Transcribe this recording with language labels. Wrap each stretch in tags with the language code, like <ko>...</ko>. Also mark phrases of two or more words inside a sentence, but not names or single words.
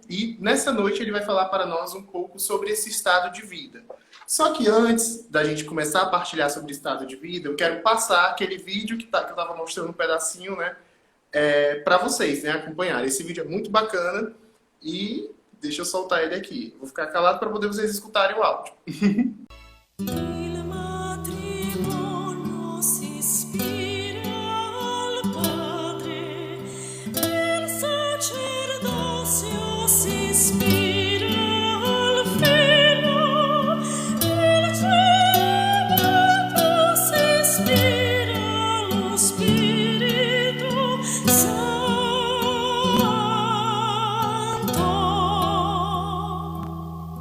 <pt>E nessa noite ele vai falar para nós um pouco sobre esse estado de vida. Só que antes da gente começar a partilhar sobre o estado de vida, eu quero passar aquele vídeo que eu estava mostrando um pedacinho, né? Para vocês, né? Acompanhar. Esse vídeo é muito bacana e deixa eu soltar ele aqui. Vou ficar calado para poder vocês escutarem o áudio.</pt> <it>Il matrimonio si ispira al Padre, il sacerdozio si ispira al Figlio, il celibato si ispira allo Spirito Santo.</it>